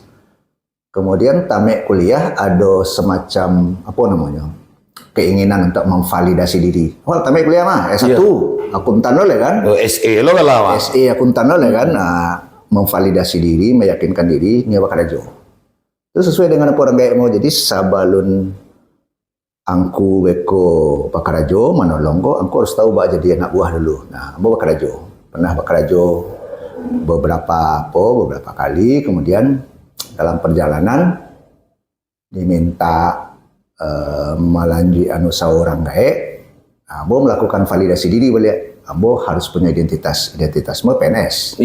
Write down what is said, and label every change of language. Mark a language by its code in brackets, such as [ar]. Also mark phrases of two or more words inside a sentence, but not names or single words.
[id] Kemudian [min] tamek kuliah [id] ada semacam apa namanya keinginan untuk memvalidasi diri. [min] Oh tamek kuliah mah S1 akuntan lo kan? Oh, SE lo kalau awak. SE akuntan lo kan? [id] Memvalidasi diri, meyakinkan diri, nyoba kerja. Itu sesuai dengan apa orang gaek mau. [min] Jadi sabalun angku beko bakarajo manolong ko, angku harus tahu bak jadi anak buah dulu. Nah, ambo bakarajo. [id] Pernah bakarajo beberapa kali, kemudian dalam perjalanan diminta melanjut seorang gaek. Ambo melakukan validasi diri balik. Ambo harus punya identitasmu PNS.